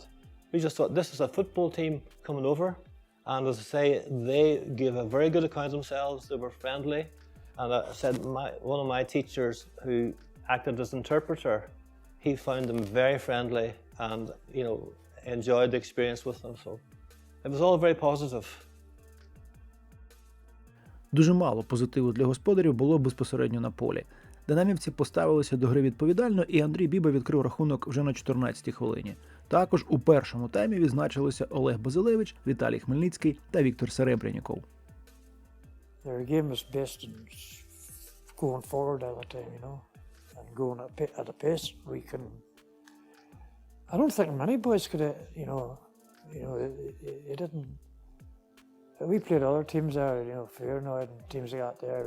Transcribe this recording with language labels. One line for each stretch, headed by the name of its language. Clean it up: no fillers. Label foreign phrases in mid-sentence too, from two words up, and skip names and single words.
English: We just thought, this is a football team coming over. And as I say, they gave a very good account of themselves. They were friendly. And I said, one of my teachers who acted as interpreter, he found them very friendly and, you know, enjoyed the experience with them. So it was all very positive.
Ukrainian: Дуже мало позитиву для господарів було безпосередньо на полі. Динамівці поставилися до гри відповідально, і Андрій Біба відкрив рахунок вже на 14-й хвилині. Також у першому таймі відзначилися Олег Базилевич, Віталій Хмельницький та Віктор Серебряніков.
English: Their game was based on going forward all the time, you know, and going at a pace we can. I don't think many boys could, it didn't. We played other teams there, you know, Fiorentina and teams like that there.